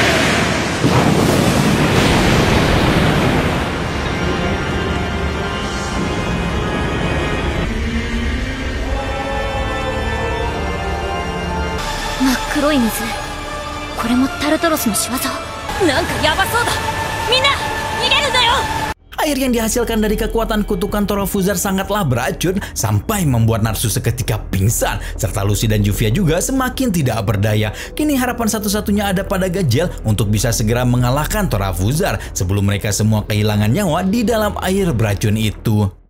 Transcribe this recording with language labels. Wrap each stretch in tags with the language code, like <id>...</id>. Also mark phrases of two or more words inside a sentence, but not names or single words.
<ja>真っ黒い水。これもタルトロスの仕業。なんかヤバそうだ。みんな逃げるんだよ。</ja> <id>Air yang dihasilkan dari kekuatan kutukan Torafuzar sangatlah beracun sampai membuat Natsu seketika pingsan, serta Lucy dan Juvia juga semakin tidak berdaya. Kini harapan satu-satunya ada pada Gajel untuk bisa segera mengalahkan Torafuzar sebelum mereka semua kehilangan nyawa di dalam air beracun itu.</id>